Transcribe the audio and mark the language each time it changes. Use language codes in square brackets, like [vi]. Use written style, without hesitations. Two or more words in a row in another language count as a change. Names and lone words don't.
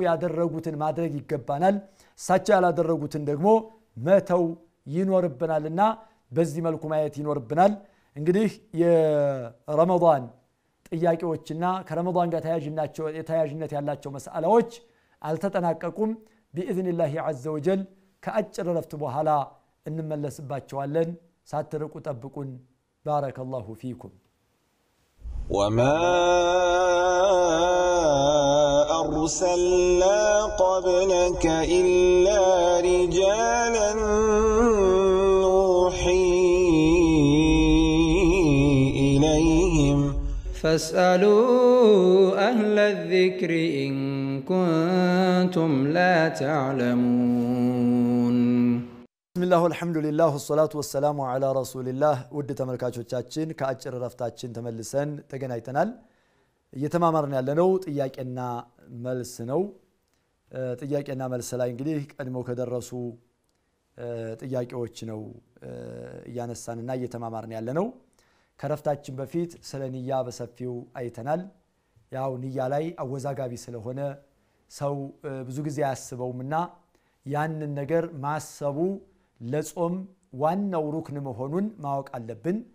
[am] ያደረጉትን ማድረግ ይገባናል እሳቸው ያላደረጉትን ደግሞ መተው ይኖርብናልና በዚህ መልኩ ማየት ይኖርብናል እንግዲህ የረመዳን ጥያቄዎችና ከረመዳን ጋር ተያያዥነት ያላቸው መስአላዎች አልተጠናቀቁም [ar] بإذن الله عز وجل [am] ከአጭር ረፍት በኋላ እንመለስባቸዋለን ሳትርቁ ጠብቁን [ar] بارك الله فيكم وما أرسلنا قبلك إلا رجالا نوحي إليهم فاسألوا أهل الذكر إن كنتم لا تعلمون بسم الله والحمد لله والصلاة والسلام على رسول الله ود [am] ተመልካቾቻችን ከአጭር ረፍታችን ተመልሰን ተገናኝተናል እየተማማርን ያለነው ጥያቄና መልስ ነው ጥያቄና መልስ ላይ እንግዲህ ቀድሞ ከደረሱ ጥያቄዎች ነው ያነሳንና እየተማማርን ያለነው ከረፍታችን በፊት ስለ ንያ በሰፊው አይተናል ያው ንያ ላይ አወዛጋቢ ስለሆነ ሰው ብዙ ጊዜ ያስበውምና ያንን ነገር ማሰቡ ለጾም ዋናው ሩክን መሆኑን ማወቅ አለብን